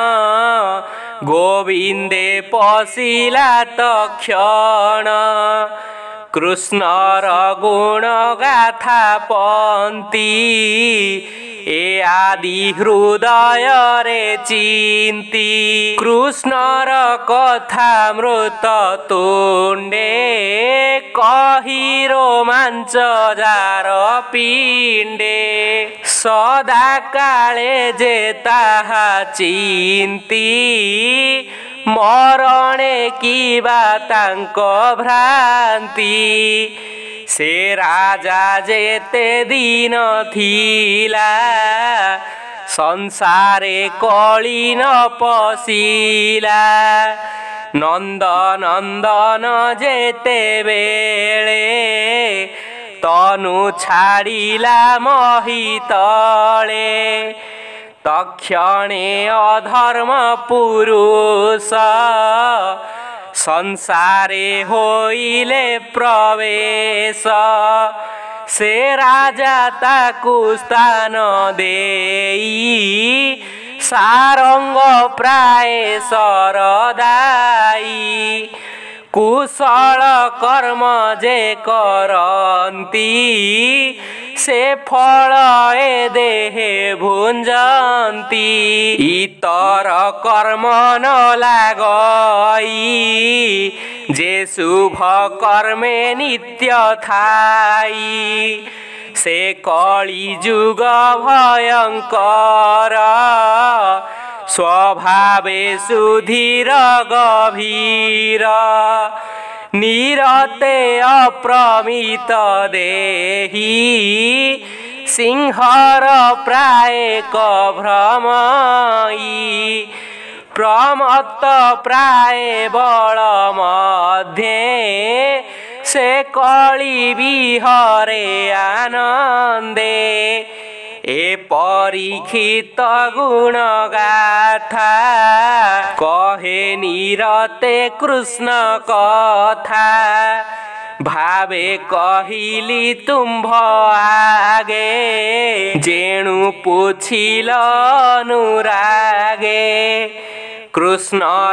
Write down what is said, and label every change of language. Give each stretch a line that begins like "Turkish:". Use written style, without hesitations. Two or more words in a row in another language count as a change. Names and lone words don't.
Odia: ଗୋବିନ୍ଦେ ପଶିଲା ତକ୍ଷଣ କୃଷ୍ଣର ଗୁଣ ଗାଥା ପନ୍ତି ଏ ଆଦି ହୃଦୟ ରେ ଚିନ୍ତି କୃଷ୍ଣର କଥା ମୃତ ତୁଣ୍ଡେ କହି ରୋମାଞ୍ଚ ଯାର ପିଣ୍ଡେ ସଦା କାଳେ ଯେ ତାହା ଚିନ୍ତି ମରଣେ କିବା ତାଙ୍କୁ ଭ୍ରାନ୍ତି ସେ ରାଜା ଯେତେ ଦିନ ଥିଲା ସଂସାରେ କଳି ନ ପଶିଲା ନନ୍ଦ ନନ୍ଦନ ଯେତେ ବେଳେ ତନୁ ଛାଡ଼ିଲା ମହୀ ତଳେ ତକ୍ଷଣେ ଅଧର୍ମ ପୁରୁଷ ସଂସାରେ ହୋଇଲେ ପ୍ରବେଶ ସେ ରାଜା ତାକୁ ସ୍ଥାନ ଦେଇ ସାରଙ୍ଗ ପ୍ରାୟ ସରଦାଇ କୁଶଳ କର୍ମ ଯେ କରନ୍ତି ସେ ଫଳ ଏ ଦେହେ ଭୁଞ୍ଜନ୍ତି ଇତର କର୍ମ ନ ଲାଗଇ ଯେ ଶୁଭ କର୍ମେ ନିତ୍ୟ ଥାଇ ସେ କଳି ଯୁଗ ଭୟଙ୍କର ସ୍ୱଭାବେ ସୁଧୀର ଗଭୀର ନିରତେ ଅପ୍ରମିତ ଦେହୀ ସିଂହର ପ୍ରାୟ ଭ୍ରମଇ ପ୍ରମତ୍ତ ପ୍ରାୟ ବଳ ମଧ୍ୟେ ସେ କଳି ବିହରେ ଆନନ୍ଦେ ଏ ପରୀକ୍ଷିତ ଗୁଣ ଗାଥା କହେ ନିରତେ କୃଷ୍ଣ କଥା ଭାବେ କହିଲି ତୁମ୍ଭ ଆଗେ ଯେଣୁ ପୁଚ୍ଛିଲ ଅନୁରାଗେ କୃଷ୍ଣର